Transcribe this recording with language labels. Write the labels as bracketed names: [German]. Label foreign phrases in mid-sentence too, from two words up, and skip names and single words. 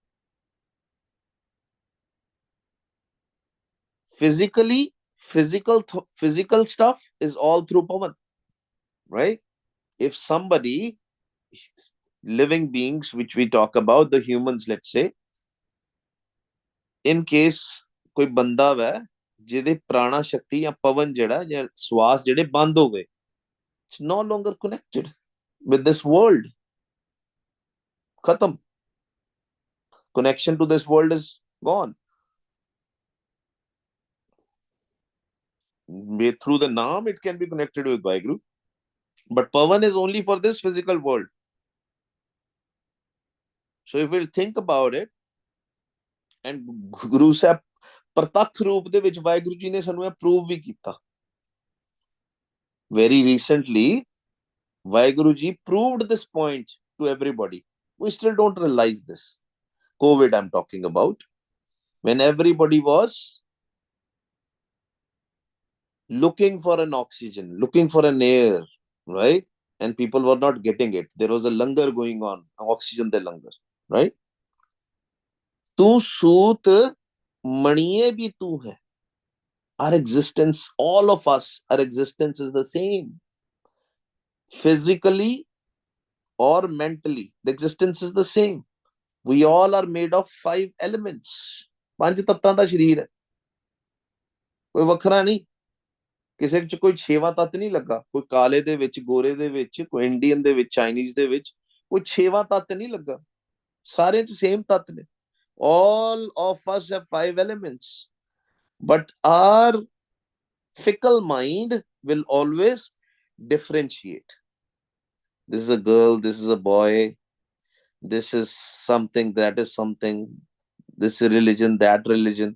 [English] Physically, physical stuff is all through pavan, right? If somebody, living beings which we talk about, the humans, let's say, in case [Punjabi] ਕੋਈ ਬੰਦਾ ਵੈ ਜਿਹਦੇ ਪ੍ਰਾਣਾ ਸ਼ਕਤੀ ਜਾਂ ਪਵਨ ਜਿਹੜਾ ਜਾਂ ਸਵਾਸ ਜਿਹੜੇ ਬੰਦ ਹੋ ਗਏ, [English] it's no longer connected with this world. Khatam. Connection to this world is gone. Through the Naam, it can be connected with Vaheguru. But Pavan is only for this physical world. So if we'll think about it, and [Punjabi] Guru Sahib ਪ੍ਰਤੱਖ ਰੂਪ ਦੇ ਵਿੱਚ ਵਾਹਿਗੁਰੂ ਜੀ ਨੇ ਸਾਨੂੰ ਇਹ ਪ੍ਰੂਵ ਵੀ ਕੀਤਾ. [English] Very recently, Vaheguru Ji proved this point to everybody. We still don't realize this. COVID I'm talking about. When everybody was looking for an oxygen, looking for an air, right? And people were not getting it. There was a langar going on, oxygen de langar, right? [Punjabi] ਤੂ ਸੂਤ ਮਣੀਏ ਭੀ ਤੂ ਹੈ. [English] Our existence, all of us, our existence is the same. Physically or mentally, the existence is the same. We all are made of 5 elements. [Punjabi] ਪੰਜ ਤੱਤਾਂ ਦਾ ਸ਼ਰੀਰ ਹੈ, ਕੋਈ ਵੱਖਰਾ ਨਹੀਂ। ਕਿਸੇ ਚ ਕੋਈ ਛੇਵਾਂ ਤੱਤ ਨਹੀਂ ਲੱਗਾ, ਕੋਈ ਕਾਲੇ ਦੇ ਵਿੱਚ, ਗੋਰੇ ਦੇ ਵਿੱਚ, ਕੋਈ ਇੰਡੀਅਨ ਦੇ ਵਿੱਚ, ਚਾਈਨੀਜ਼ ਦੇ ਵਿੱਚ ਕੋਈ ਛੇਵਾਂ ਤੱਤ ਨਹੀਂ ਲੱਗਾ। ਸਾਰੇ ਚ ਸੇਮ ਤੱਤ ਨੇ। [English] all of us have 5 elements, but our fickle mind will always differentiate. This is a girl, this is a boy, this is something, that is something, this religion, that religion.